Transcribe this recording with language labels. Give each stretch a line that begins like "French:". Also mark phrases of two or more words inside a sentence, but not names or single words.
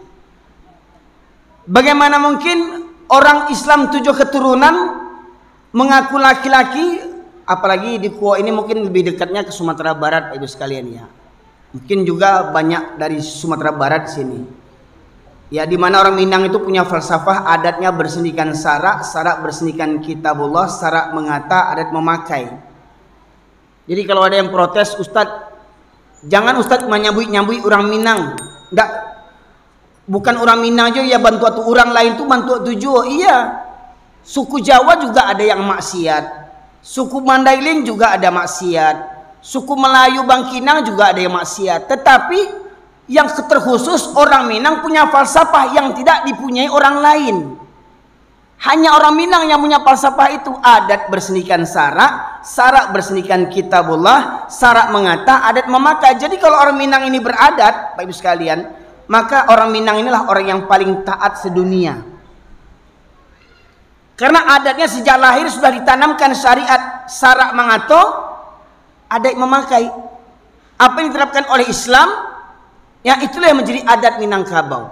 Indonesian: Bagaimana mungkin orang Islam 7 keturunan mengaku laki-laki, apalagi di Kuo ini mungkin lebih dekatnya ke Sumatera Barat Pak Ibu sekalian ya. Mungkin juga banyak dari Sumatera Barat sini. Ya, di mana orang Minang itu punya falsafah adatnya bersendikan sarak, sarak bersendikan kitabullah, sarak mengata, adat memakai. Jadi kalau ada yang protes, Ustadz, jangan Ustadz menyambui orang Minang. Enggak, bukan orang Minang aja ya bantu atau orang lain tuh bantu tujuh. Iya, suku Jawa juga ada yang maksiat, suku Mandailing juga ada maksiat, suku Melayu Bangkinang juga ada yang maksiat. Tetapi yang terkhusus orang Minang punya falsafah yang tidak dipunyai orang lain. Hanya orang Minang yang punya falsafah itu, adat bersendikan sarak, sarak bersendikan kitabullah, sarak mengata, adat memakai. Jadi kalau orang Minang ini beradat, Pak Ibu sekalian, maka orang Minang inilah orang yang paling taat sedunia. Karena adatnya sejak lahir sudah ditanamkan syariat sarak mengato, adat memakai. Apa yang diterapkan oleh Islam, ya itulah yang menjadi adat Minangkabau.